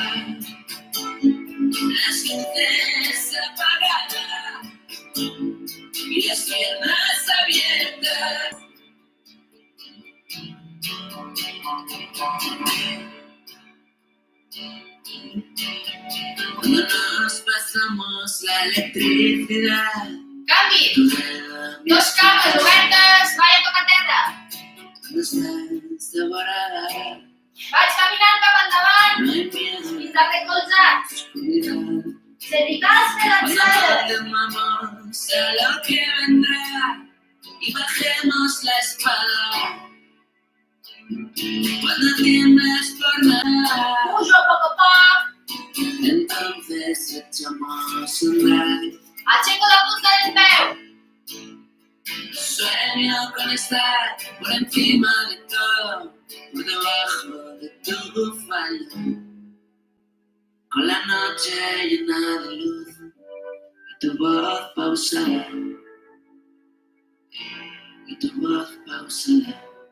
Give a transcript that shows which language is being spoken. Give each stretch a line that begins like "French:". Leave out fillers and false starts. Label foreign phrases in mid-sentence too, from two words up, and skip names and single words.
Spanish: Las luces apagadas y las piernas abiertas. Cuando nos pasamos la electricidad,
Catalan: Canvi.
Spanish: tu dedo en mi
Catalan: Dos cames obertes, vaig a tocar terra.
Spanish: cuando estás devorada,
Catalan: Vaig caminant cap endavant
Spanish: no hay miedo,
Catalan: fins a recolzar.
Spanish: oscuridad.
Catalan: Dedicar-se
Spanish: Cuando
Catalan: l'alçada.
Spanish: temamos a lo que vendrá y bajemos la espada. Cuando tiemblas por nada,
Catalan: Pujo a poc a poc.
Spanish: entonces echamos a andar.
Catalan: Aixeco la punta del peu.
Spanish: Sueño con estar por encima de todo, por debajo de tu falda, con la noche llena de luz y tu voz pausada, y tu voz pausada.